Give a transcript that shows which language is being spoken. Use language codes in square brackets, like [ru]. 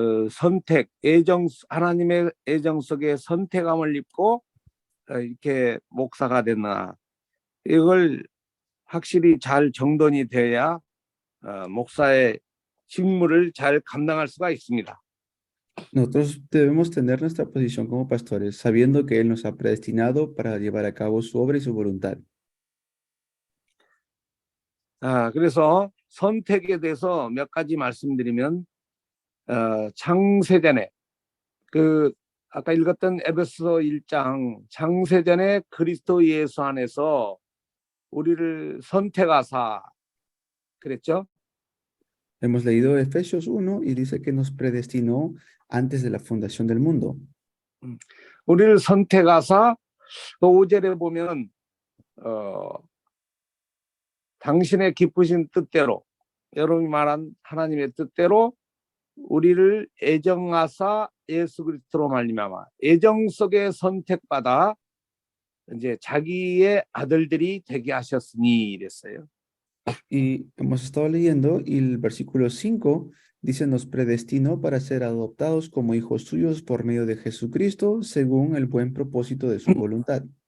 [ko] 선택, 하나님의 애정 속에 선택함을 입고 이렇게 목사가 됐나. 이걸 확실히 잘 정돈이 돼야 목사의 직무를 잘 감당할 수가 있습니다. [es] Nosotros debemos tener nuestra posición como pastores, sabiendo que Él nos ha predestinado para llevar a cabo su obra y su voluntad. [ko] 그래서 선택에 대해서 몇 가지 말씀드리면 창세전에 아까 읽었던 에베소 1장 창세전에 그리스도 예수 안에서 우리를 선택하사 그랬죠? [es] Hemos leído Efesios 1 y dice que nos predestinó antes de la fundación del mundo. [ko] 우리를 선택하사 5절에 보면 당신의 기쁘신 뜻대로 여러분이 말한 하나님의 뜻대로 우리를 애정하사 예수 그리스도로 말미암아 애정 속에 선택받아 이제 자기의 아들들이 되게 하셨으니 이랬어요. [es] Y hemos estado leyendo y el versículo 5 dice nos predestinó para ser adoptados como hijos suyos por medio de Jesucristo según el buen propósito de su voluntad.